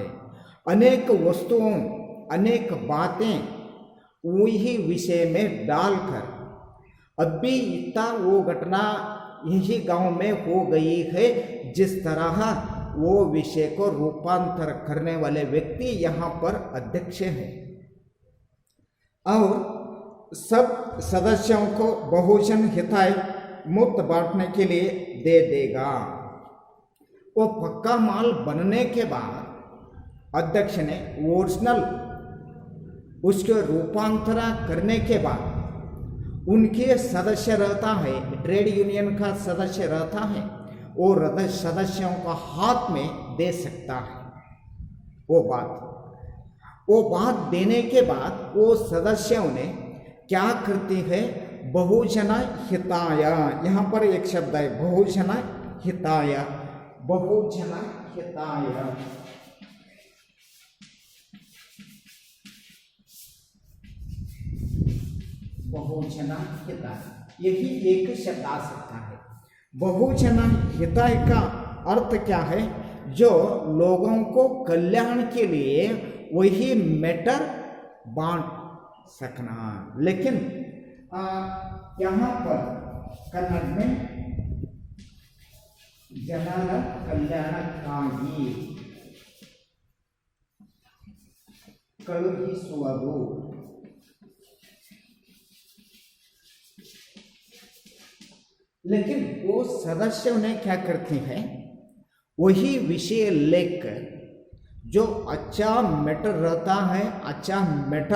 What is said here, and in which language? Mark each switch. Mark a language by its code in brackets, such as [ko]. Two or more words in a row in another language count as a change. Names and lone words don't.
[hi] अनेक वस्तुओं, अनेक बातें वही विषय में डालकर अभी इतना वो घटना यही गांव में हो गई है, जिस तरह वो विषय को रूपांतर करने वाले व्यक्ति यहाँ पर अध्यक्ष है और सब सदस्यों को बहुजन हिताय मुक्त बांटने के लिए दे देगा। वो पक्का माल बनने के बाद अध्यक्ष ने ओरिजिनल उसके रूपांतरण करने के बाद उनके सदस्य रहता है, ट्रेड यूनियन का सदस्य रहता है, और सदस्यों का हाथ में दे सकता है वो बात देने के बाद वो सदस्यों ने क्या करती है, बहुजन हिताय, यहाँ पर एक शब्द है बहुजन हिताय, बहुजन हिताय, बहुजन हिताय, यही एक शब्द आ सकता है। बहुजन हिताय का अर्थ क्या है, जो लोगों को कल्याण के लिए वही मैटर बांट सकना। लेकिन यहाँ पर कन्नड़ में [kn] ಜನರ ಕಲ್ಯಾಣಕ್ಕಾಗಿ ಕಳುಹಿಸುವುದು, [hi] लेकिन वो सदस्यों ने क्या करते हैं, वही विषय लेकर जो अच्छा मैटर रहता है, अच्छा मैटर